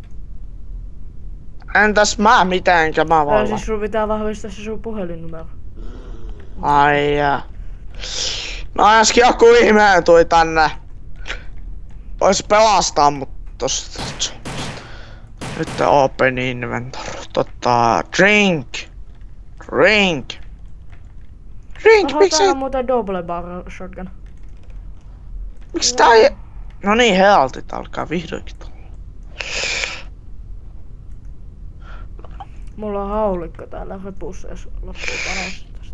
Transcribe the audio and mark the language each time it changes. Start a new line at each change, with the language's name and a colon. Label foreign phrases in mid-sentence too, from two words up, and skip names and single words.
Finnish: Entäs mä mitenkä mä vallan? Siis sun pitää vahvistaa se sun puhelinnumero. Ai jaa. No äsken joku ihmeen tuli tänne. Vois pelastaa mut tosta.
English: Nyt open inventory. Drink.
Finnish: Oho, Miksi täällä on muuten
English: double barrel shotgun.
Finnish: Miksi tää ei... No niin, healtit alkaa vihdoinkin tulla. Mulla on haulikko täällä repussa, jos loppuu panos tästä.